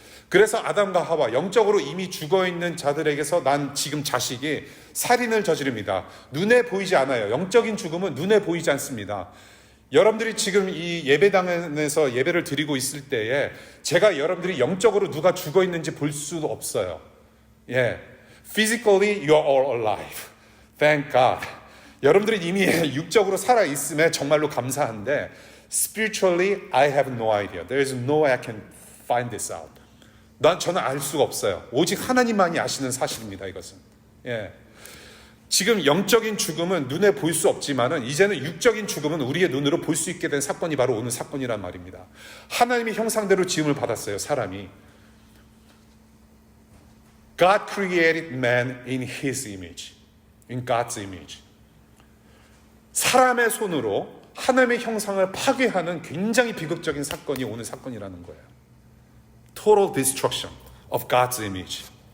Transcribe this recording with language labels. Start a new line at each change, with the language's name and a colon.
Korean: 그래서 아담과 하와, 영적으로 이미 죽어있는 자들에게서 난 지금 자식이 살인을 저지릅니다. 눈에 보이지 않아요. 영적인 죽음은 눈에 보이지 않습니다. 여러분들이 지금 이 예배당에서 예배를 드리고 있을 때에 제가 여러분들이 영적으로 누가 죽어있는지 볼 수도 없어요.
English: 예, Physically you are all alive. Thank God.
Korean: 여러분들이 이미 육적으로 살아있음에 정말로 감사한데
English: Spiritually, I have no idea. There is no way I can find this out.
Korean: 저는 알 수가 없어요. 오직 하나님만이 아시는 사실입니다. 이것은. 예. 지금 영적인 죽음은 눈에 보일 수 없지만은 이제는 육적인 죽음은 우리의 눈으로 볼 수 있게 된 사건이 바로 오늘 사건이란 말입니다. 하나님의 형상대로 지음을 받았어요. 사람이.
English: God created man in His image. In God's image.
Korean: 사람의 손으로 하나님의 형상을 파괴하는 굉장히 비극적인 사건이 오늘 사건이라는 거예요.
English: Total destruction of God's image.